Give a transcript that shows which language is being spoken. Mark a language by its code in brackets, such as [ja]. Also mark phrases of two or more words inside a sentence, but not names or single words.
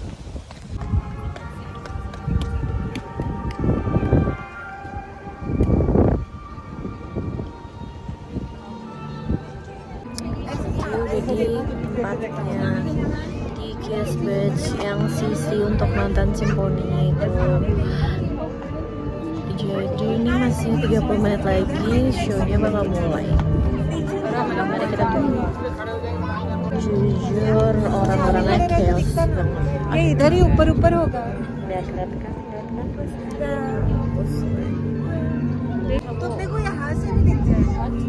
[id] Udah di tempatnya di Kiss Bridge yang sisi untuk nonton simfoninya itu. Jadi ini masih 30 menit lagi, show-nya bakal mulai. Mari kita tunggu. Jujur orang-orangnya chaos banget. [hi] dari ऊपर होगा [id] Lihat kan? [hi] तो देखो यहाँ से भी दिख जाएगा